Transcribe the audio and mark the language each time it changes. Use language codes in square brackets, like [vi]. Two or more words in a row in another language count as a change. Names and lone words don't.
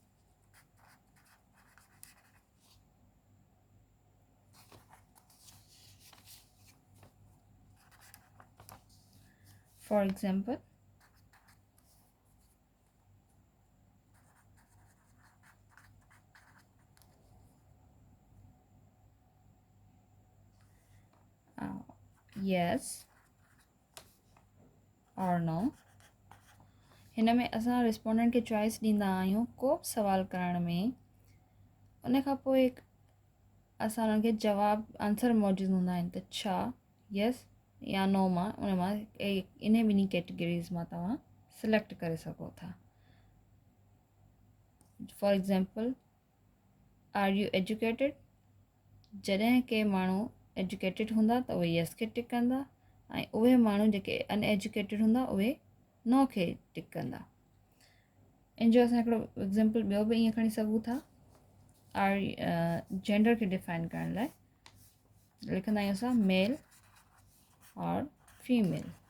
[en] For example, yes or no. [sd] हिन में असां रिस्पोंडेंट खे चॉइस ॾींदा आहियूं को बि सवाल करण में. उन खां पोइ असां उन्हनि खे जवाबु आंसर मौजूदु हूंदा आहिनि त छा यस या नो मां उन मां इन ॿिन्ही कैटेगरीज़ मां तव्हां सिलेक्ट करे सघो था. [en] For example are you educated. [sd] जॾहिं के माण्हू एजुकेटेड हूंदा त उहे यस खे टिक कंदा ऐं उहे माण्हू जेके अनएजुकेटेड हूंदा उहे नो खे टिक कंदा. इन जो असां हिकिड़ो एग्ज़ाम्पल ॿियो बि ईअं खणी सघूं था आर जेंडर खे डिफाइन करण लाइ लिखंदा आहियूं असां मेल और फीमेल।